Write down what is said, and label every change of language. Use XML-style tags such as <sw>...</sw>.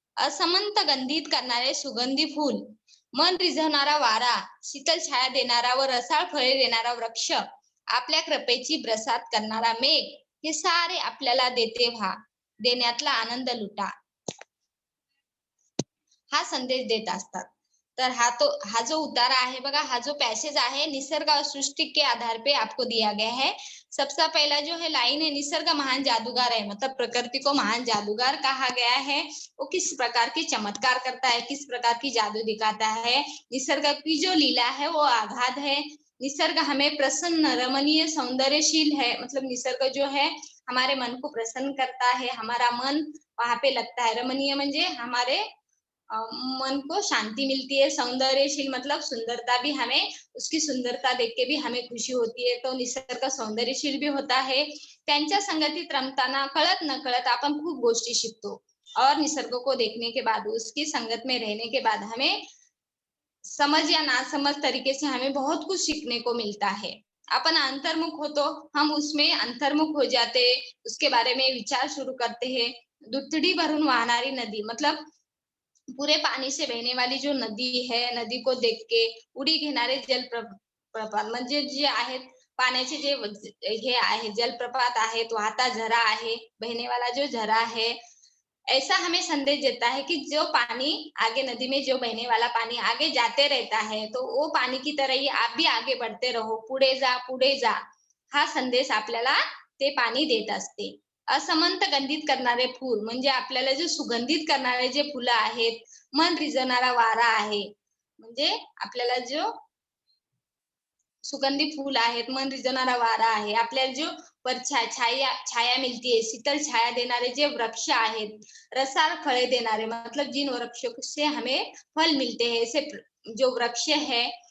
<mr>असमंत गंधित करणारे सुगंधी फूल, मन रिझवणारा वारा, शीतल छाया देणारा व रसाळ फळे देणारा वृक्ष, आपल्या कृपेची बरसात करणारा मेघ हे सारे आपल्याला देते व्हा, देण्यातला आनंद लुटा, हा संदेश देत असतात.</mr> <hi>तर हा जो उतारा है बघा, हा जो पैसेज है निसर्ग और सृष्टि के आधार पे आपको दिया गया है. सबसे पहला जो है लाइन है, निसर्ग महान जादूगर है, मतलब प्रकृति को महान जादूगर कहा गया है. वो किस प्रकार की चमत्कार करता है, किस प्रकार की जादू दिखाता है. निसर्ग की जो लीला है वो अगाध है. निसर्ग हमें प्रसन्न, रमणीय, सौंदर्यशील है. मतलब निसर्ग जो है हमारे मन को प्रसन्न करता है, हमारा मन वहां पे लगता है. रमणीय म्हणजे हमारे मन को शांति मिलती है. सौंदर्यशील मतलब सुंदरता भी, हमें उसकी सुंदरता देख के भी हमें खुशी होती है. तो निसर्ग सौंदर्यशील भी होता है.</hi> <mr>त्यांच्या संगतीत रमताना कळत न कळत आपण खूप गोष्टी शिकतो.</mr> <hi>और निसर्ग को देखने के बाद, उसकी संगत में रहने के बाद हमें समझ या नासमझ तरीके से हमें बहुत कुछ सीखने को मिलता है. अपन अंतर्मुख हो तो हम उसमें अंतर्मुख हो जाते, उसके बारे में विचार शुरू करते हैं.</hi> <mr>दुथडी भरून वाहणारी नदी</mr> <hi>मतलब पूरे पानी से बहने वाली जो नदी है, नदी को देख के</hi> <mr>उडी घेणारे जलप्रपात म्हणजे जे आहेत पाण्याचे जे हे आहे जलप्रपात आहेत, वाहता झरा आहे,</mr> <hi>बहने वाला जो झरा है, ऐसा हमें संदेश देता है कि जो पानी आगे नदी में जो बहने वाला पानी आगे जाते रहता है, तो वो पानी की तरह ही आप भी आगे बढ़ते रहो,</hi> <mr>पुढे जा, पुढे जा, हा संदेश आपल्याला ते पाणी देत असते. असमंत गंधित करणारे फूल म्हणजे आपल्याला जे सुगंधित करणारे जे फुलं आहेत, मन रिझवणारा वारा आहे, म्हणजे आपल्याला जो सुगंधी फूल आहेत, मन रिझवणारा वारा आहे, आपल्याला जो छाया छाया मिलती है, शीतल छाया देणारे जे वृक्ष आहेत, रसाळ फळे देणारे,</mr> <hi>मतलब जिन वृक्षों से हमें फल मिलते हैं, ऐसे जो वृक्ष है,</hi>